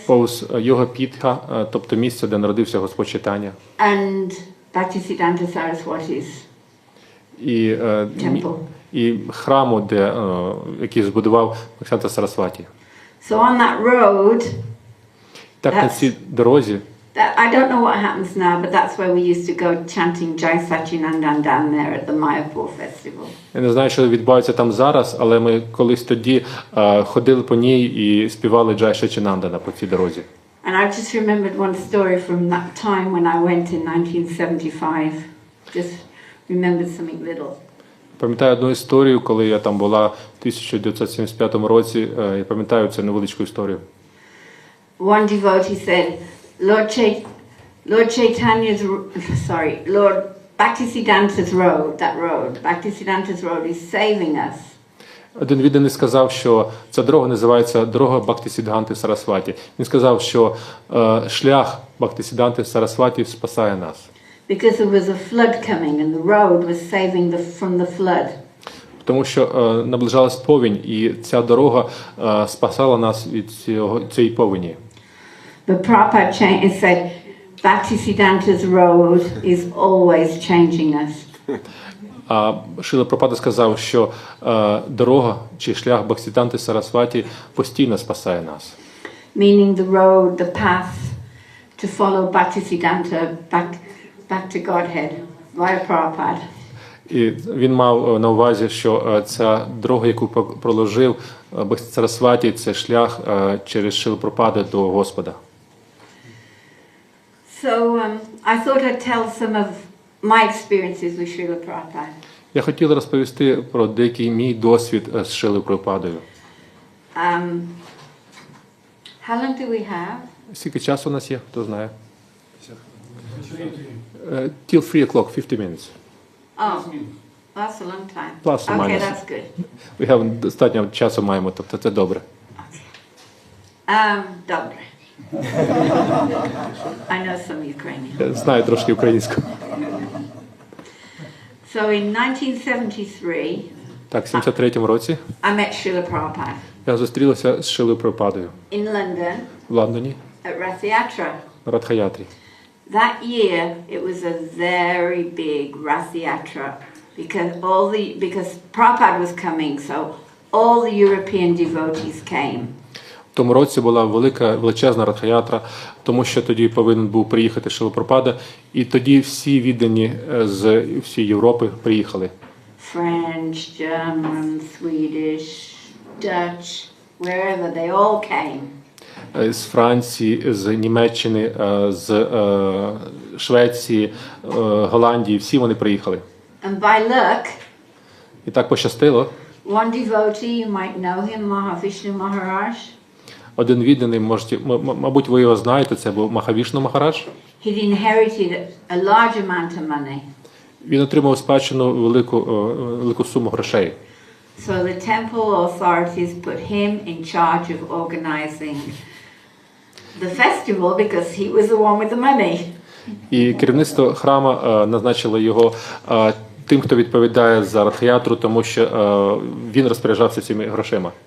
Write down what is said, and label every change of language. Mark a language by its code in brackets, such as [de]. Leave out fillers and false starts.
[uk] Повз Йога Пітха, тобто місце, де народився Господь Чайтаня. [en] And Bhaktisiddhanta Saraswati's. Temple. [uk] і храму, який збудував Мокшанта Сарасваті. [en] So on that road, [uk] Так на цій дорозі, [en] I don't know what happens now, but that's where we used to go chanting Jai Sachinandan down there at the Mayapur festival. [uk] я не знаю, що відбувається там зараз, але ми колись тоді ходили по ній і співали Джай Сачінандана по цій дорозі. [en] And I just remembered one story from that time when I went in 1975. Just remembered something little. [uk] Пам'ятаю одну історію, коли я там була в 1975 році. Я пам'ятаю цю невеличку історію. [en] One devotee said, Lord Chaitanya's, Lord Bhaktisiddhanta's road, Bhaktisiddhanta's road is saving us. [uk] Один відданий сказав, що ця дорога називається дорога Бхактисіддханти Сарасваті. Він сказав, що шлях Бхактисіддханти Сарасваті спасає нас. [en] Because there was a flood coming and the road was saving from the flood. [uk] Тому що наближалась повінь, і ця дорога спасала нас від цієї повені. [en] But Prabhupada said, Bhaktisiddhanta's road is always changing us. [uk] А Шріла Прабхупада сказав, що дорога чи шлях Бхактисіддханти Сарасваті постійно спасає нас. [en] Meaning the road, the path to follow Bhaktisiddhanta back to Godhead via Prabhupada. [uk] І він мав на увазі, що ця дорога, яку проложив Бхактисіддханта Сарасваті, це шлях через Шрілу Прабхупаду до Господа. [en] So I thought I'd tell some of my experiences with Srila Prabhupada. [uk] Я хотів розповісти про деякий мій досвід з Шрилою Прабхупадою. [en] How long do we have? [uk] Скільки часу у нас є, хто знає? [en] Till 3 o'clock, 50 minutes. Oh, that's a long time. Plus or Okay, minus. that's good. We have [uk] достатньо часу маємо, тобто це добре. Добре. [en] I know some Ukrainian. [uk] Я знаю трошки українську. [en] So in 1973, [uk] Так, в 73-му році [en] I met Srila Prabhupada [uk] я зустрілася з Шрилою Прабхупадою [en] in London [uk] в Лондоні [en] at Rath Yatra. [uk] на Радхаятрі. [en] That year, it was a very big Rath Yatra because Prabhupada was coming, so all the European devotees came. [uk] В тому році була величезна Радхаятра, тому що тоді повинен був приїхати Шрила Прабхупада, і тоді всі віддані з всієї Європи приїхали. [en] French, German, Swedish, Dutch, wherever, they all came. [uk] З Франції, з Німеччини, з Швеції, Голландії, всі вони приїхали. [en] And by luck, [uk] І так пощастило. [en] one devotee, you might know him, Mahavishnu Maharaj. [uk] Один відданий, мабуть, ви його знаєте, це був Махавішну Махарадж. [en] He'd inherited a large amount of money. [uk] Він отримав спадщину велику суму грошей. [en] So the temple authorities put him in charge of organizing the festival because he was the one with the money. [uk] І керівництво храму назначило його тим, хто відповідає за Радхаятру, тому що він розпоряджався цими грошима.